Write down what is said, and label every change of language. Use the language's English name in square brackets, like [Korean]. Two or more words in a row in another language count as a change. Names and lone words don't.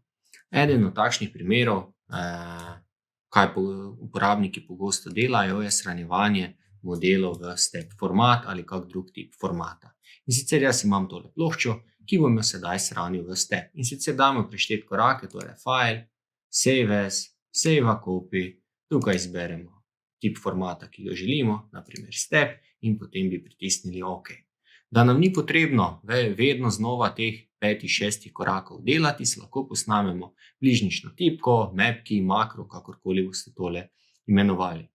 [Slovenian] Eden od takšnih primerov, kaj uporabniki pogosto delajo, je shranjevanje modelov v step format ali kak drug tip formata. In sicer jaz imam tole ploščo, ki bom jo sedaj shranil v step. In sicer damo prešteti korake, torej [English] file, save as, save a copy, [Slovenian] tukaj izberemo tip formata, ki ga želimo, naprimer step, in potem bi pritisnili OK. Da nam ni potrebno vedno znova teh 5-6 korakov delati, se lahko posnamemo bližnjično tipko, mapki, makro, kakorkoli boste tole imenovali.